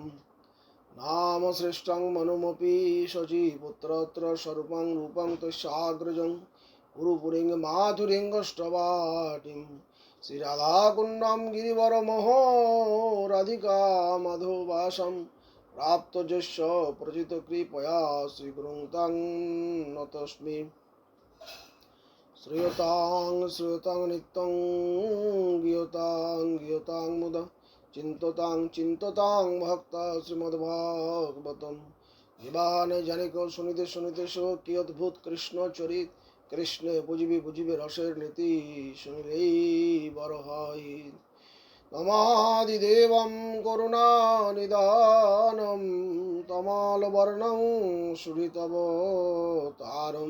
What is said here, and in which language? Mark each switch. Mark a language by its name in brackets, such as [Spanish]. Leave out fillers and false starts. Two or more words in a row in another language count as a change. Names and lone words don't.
[Sanskrit] নাম শ্রেষ্ঠং মনুমপি শচীপুত্রত্র স্বরূপং রূপং তস্যাগ্রজং গুরুপুরিং মাধুরিঙ্গষ্টবাটিং শ্রীরাধাকুণ্ডং গিরিবরমহো রাধিকা মাধবাসম প্রাপ্তযস্য প্রচিত কৃপয়া শ্রীগুরুং তং নতস্মি। শ্রূয়তাং নিত্যং গীয়তাং মুদা চিন্ততাং ভক্ত শ্রীমদ্ভাগবতম। [Bangla] জীবান জানিক শুনিতে সো কি অদ্ভুত কৃষ্ণ চরিত। কৃষ্ণে বুঝিবে রসের নীতি, শুনিলেই বড় হয়। [Sanskrit] তমাদিদেবম করুণানিদানম তমালবর্ণং সুরিতবতারম।